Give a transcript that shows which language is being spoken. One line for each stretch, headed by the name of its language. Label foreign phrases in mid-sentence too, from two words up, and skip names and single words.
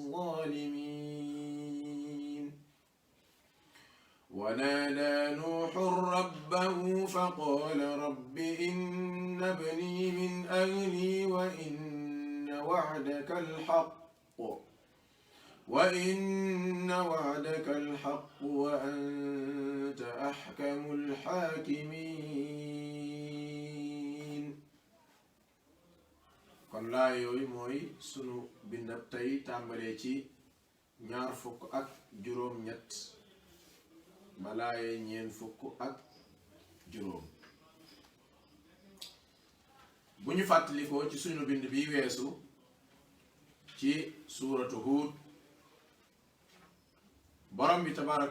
Arabic: الظالمين ونادى نوح ربه فقال رب إن ابني من أهلي وإن وعدك الحق وأنت أحكم الحاكمين.
Wolof: kon laa yooyu mooy sunu bindab tey tàmbalee ci ñaar fukk ak juróom ñett ba laaye ñeen fukk ak juróom. bu ñu fàttalikoo ci sunu bind bi weesu ci suuratu Huud, borom bi tabaraka